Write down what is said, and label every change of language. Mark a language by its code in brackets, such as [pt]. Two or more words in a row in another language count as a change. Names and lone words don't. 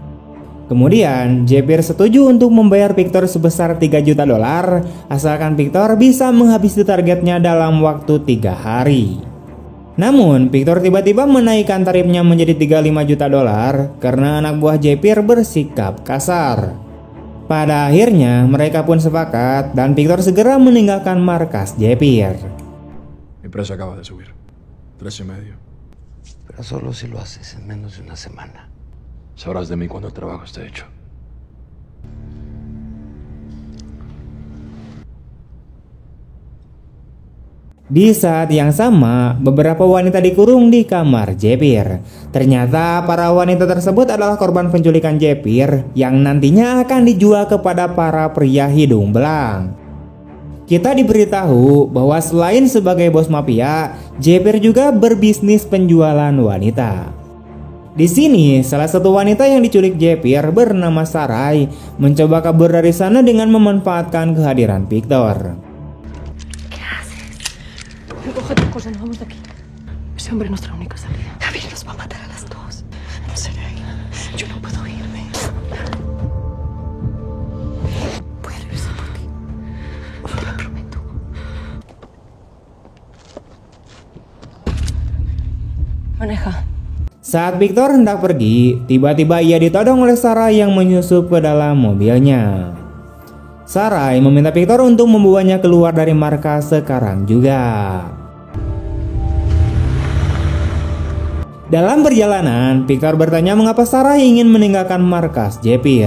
[id] Kemudian Jepir setuju untuk membayar Victor sebesar $3 juta asalkan Victor bisa menghabisi targetnya dalam waktu 3 hari. Namun Victor tiba-tiba menaikkan tarifnya menjadi $35 juta karena anak buah Jepir bersikap kasar. Pada akhirnya mereka pun sepakat dan Victor segera meninggalkan markas Jepir. [es] Mi precio acaba de subir. 3,5. Pero solo si lo haces en menos de una semana. Sabrás de mí cuando el trabajo esté hecho. [id] Di saat yang sama, beberapa wanita dikurung di kamar Jepir. Ternyata para wanita tersebut adalah korban penculikan Jepir yang nantinya akan dijual kepada para pria hidung belang. Kita diberitahu bahwa selain sebagai bos mafia, Jepir juga berbisnis penjualan wanita. Di sini, salah satu wanita yang diculik Jepir bernama Sarai mencoba kabur dari sana dengan memanfaatkan kehadiran Victor. [es] ¿Qué haces? Recoge tus cosas, nos vamos de aquí. Ese hombre es nuestra única salida. Javier nos va a matar a las dos. No seré ahí. Yo no puedo irme. Voy a regresar por ti. Te lo prometo. Maneja. [id] Saat Victor hendak pergi, tiba-tiba ia ditodong oleh Sarai yang menyusup ke dalam mobilnya. Sarai meminta Victor untuk membawanya keluar dari markas sekarang juga. Dalam perjalanan, Victor bertanya mengapa Sarai ingin meninggalkan markas Jepir.